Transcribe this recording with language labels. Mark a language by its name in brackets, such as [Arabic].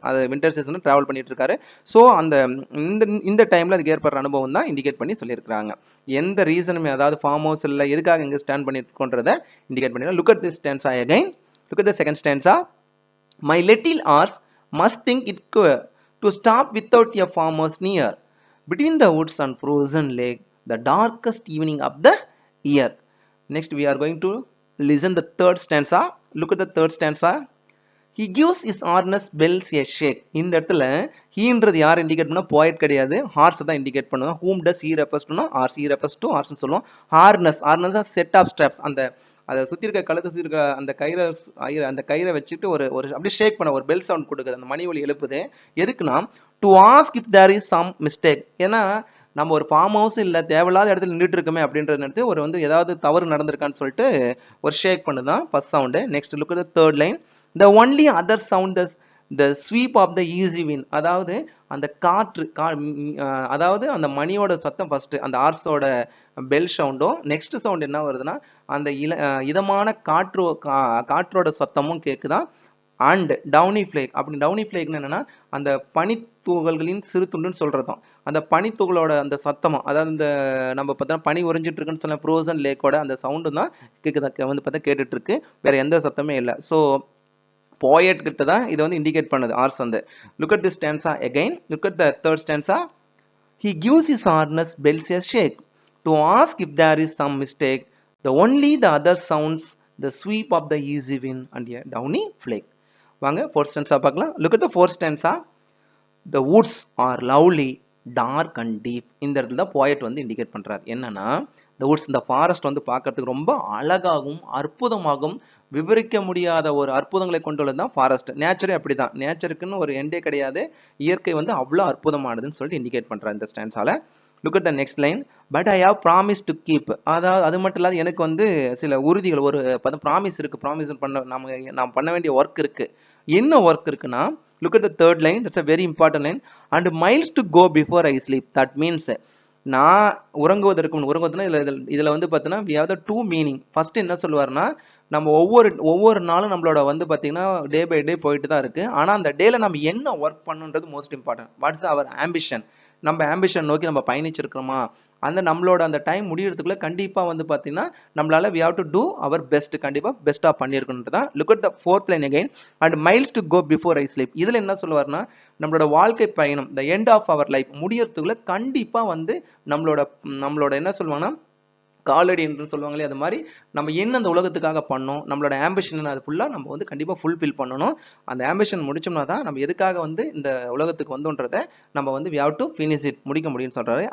[Tamil] அது winter season travel பண்ணிட்டு இருக்காரு. ஸோ அந்த இந்த டைம்ல அதுக்கு ஏற்படுற அனுபவம் தான் இண்டிகேட் பண்ணி சொல்லியிருக்காங்க. எந்த ரீசனுமே, அதாவது ஃபார்ம் ஹவுஸ் இல்லை, எதுக்காக இங்கே ஸ்டாண்ட் பண்ணிட்டு இருக்கோன்றதை இண்டிகேட் பண்ணிருக்காங்க. [English] Look at this stanza again. Look at the second stanza. My little horse must think it to stop without a farm house near. Between the woods and frozen lake, the darkest evening of the year. Next we are going to listen the third stanza. Look at the third stanza. he gives his harness bells a shake. [Tamil] இந்த இடத்துல ஹீன்றது யார் indicate பண்ணா poet கிடையாது, hours தான் indicate பண்ணுவோம். [English] whom does he refers to horse, he refers to horse [Tamil] னு சொல்லுவோம். harness set of straps, அந்த அதை சுத்தி இருக்க கழுத்தை சுத்தி இருக்க அந்த கயிறை வச்சுட்டு ஒரு ஒரு அப்படியே ஷேக் பண்ண ஒரு பெல் சவுண்ட் கொடுக்குது, அந்த மணி ஒலி எழுப்புது. எதுக்குன்னா [English] To ask if there is some mistake. [Tamil] ஏன்னா நம்ம ஒரு ஃபார்ம் ஹவுஸ் இல்ல தேவையில்லாத இடத்துல நின்றுட்டு இருக்கோமே அப்படின்றது நினைத்து ஒரு வந்து ஏதாவது தவறு நடந்திருக்கான்னு சொல்லிட்டு ஒரு ஷேக் பண்ணுதான் first sound. [English] Next look at the third line. the only other sound the sweep of the easy wind. [Tamil] அதாவது அந்த காற்று அதாவது அந்த மணியோட சத்தம் ஃபர்ஸ்ட், அந்த ஆர்ஸோட பெல் சவுண்டும், நெக்ஸ்ட் சவுண்ட் என்ன வருதுன்னா அந்த இதமான காற்றோட சத்தமும் கேக்குதா. And Downey flake. அப்படி டவுனி ஃபிளேக்னு என்னன்னா அந்த பனித்தூகல்களின் சிறு துண்டுன்னு சொல்றதும், அந்த பனித்தூகளோட அந்த சத்தமும், அதாவது இந்த நம்ம பார்த்தா பனி உறைஞ்சிட்டு இருக்குன்னு சொல்ல ஃப்ரோசன் லேக்கோட அந்த சவுண்டு தான் வந்து பார்த்தா கேட்டுட்டு இருக்கு, வேற எந்த சத்தமே இல்லை. ஸோ poet கிட்ட தான் இதை வந்து இண்டிகேட் பண்ணுது ஆர்ஸ் வந்து. [English] look at this stanza again. look at the third stanza. he gives his harness bells a shake to ask if there is some mistake. the only the other sounds the sweep of the easy wind and a downy flake. [Tamil] வாங்க fourth stanza பார்க்கலாம். [English] look at the fourth stanza. the woods are lovely dark and deep. [Tamil] இந்த இடத்துல தான் poet வந்து indicate பண்றார். என்னன்னா the woods, இந்த forest வந்து பார்க்கிறதுக்கு ரொம்ப அழகாகவும் அற்புதமாகவும் விவரிக்க முடியாத ஒரு அற்புதங்களை கொண்டுள்ளது தான் ஃபாரஸ்ட். நேச்சரே அப்படிதான், நேச்சருக்குன்னு ஒரு எண்டே கிடையாது, இயற்கை வந்து அவ்வளோ அற்புதமானதுன்னு சொல்லிட்டு இண்டிகேட் பண்றாரு இந்த ஸ்டான்ஸால. [English] Look at the next line. But I have promise to keep. [Tamil] அதாவது அது மட்டும் இல்லாத எனக்கு வந்து சில உறுதிகள், ஒரு ப்ராமிஸ் இருக்கு, ப்ராமிஸ் நாம் பண்ண வேண்டிய ஒர்க் இருக்கு. என்ன ஒர்க் இருக்குன்னா [English] Look at the third line. That's a very important line. and miles to go before I sleep. that means [Tamil] நான் உறங்குவதற்கு இதுல வந்து பார்த்தீங்கன்னா [English] we have the two meaning. [Tamil] First என்ன சொல்லுவாருன்னா நம்ம ஒவ்வொரு நாளும் நம்மளோட வந்து பார்த்தீங்கன்னா டே பை டே போயிட்டு தான் இருக்கு. ஆனால் அந்த டேல நம்ம என்ன ஒர்க் பண்ணுன்றது மோஸ்ட் இம்பார்ட்டன்ட். [English] what's our ambition, [Tamil] நம்ம ஆம்பிஷன் நோக்கி நம்ம பயணிச்சிருக்கிறோமா, அந்த நம்மளோட அந்த டைம் முடியறதுக்குள்ள கண்டிப்பா வந்து பார்த்தீங்கன்னா நம்மளால [English] we have to do our best, [Tamil] கண்டிப்பா பெஸ்ட்டாக பண்ணியிருக்கணுன்றதான். [English] look at the fourth line again. and miles to go before I sleep. [Tamil] இதுல என்ன சொல்லுவாருன்னா நம்மளோட வாழ்க்கை பயணம், [English] the end of our life [Tamil] முடியறதுக்குள்ள கண்டிப்பா வந்து நம்மளோட என்ன சொல்லுவாங்கன்னா காலடி என்று சொல்லுவாங்களே, அது மாதிரி நம்ம என்ன அந்த உலகத்துக்காக பண்ணோம், நம்மளோட ஆம்பிஷன் அது ஃபுல்லா நம்ம வந்து கண்டிப்பா ஃபுல்ஃபில் பண்ணணும். அந்த ஆம்பிஷன் முடிச்சோம்னா தான் நம்ம எதுக்காக வந்து இந்த உலகத்துக்கு வந்தோன்றதை நம்ம வந்து [English] we have to finish it, [Tamil] முடிக்க முடியும்னு சொல்றாரு.